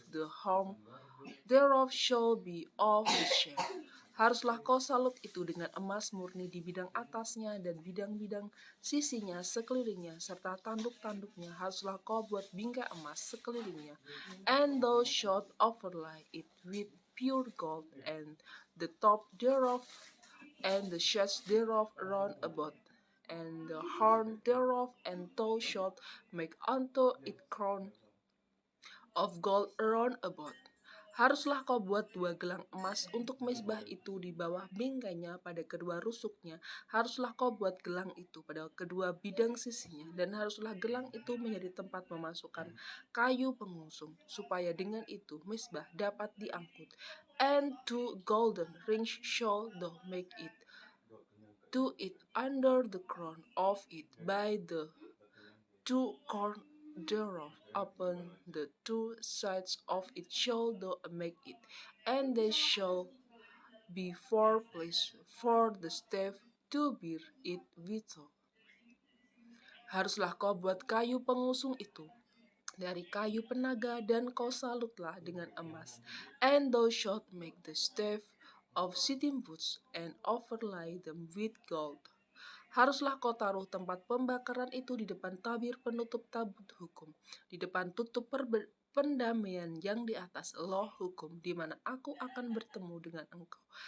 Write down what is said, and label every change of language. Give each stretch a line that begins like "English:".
English: The horn thereof shall be of the same.
Indonesian: Haruslah kau salut itu dengan emas murni di bidang atasnya dan bidang-bidang sisinya sekelilingnya, serta tanduk-tanduknya haruslah kau buat bingkai emas sekelilingnya.
English: And thou shalt overlay it with pure gold, and the top thereof, and the shades thereof round about, and the horn thereof, and thou shalt make unto it crown of gold round about.
Indonesian: Haruslah kau buat 2 gelang emas untuk mezbah itu di bawah bingkainya pada kedua rusuknya. Haruslah kau buat gelang itu pada kedua bidang sisinya, dan haruslah gelang itu menjadi tempat memasukkan kayu pengusung, supaya dengan itu mezbah dapat diangkut.
English: And 2 golden rings shall thou make it to it under the crown of it by the 2 corners thereof. Upon the 2 sides of it shall thou make it, and they shall be 4 places for the staff to bear it withal.
Indonesian: Haruslah kau buat kayu pengusung itu dari kayu penaga, dan kau salutlah dengan emas.
English: And thou shalt make the staff of shittim woods, and overlay them with gold.
Indonesian: Haruslah kau taruh tempat pembakaran itu di depan tabir penutup tabut hukum, di depan tutup pendamaian yang di atas loh hukum, di mana aku akan bertemu dengan engkau.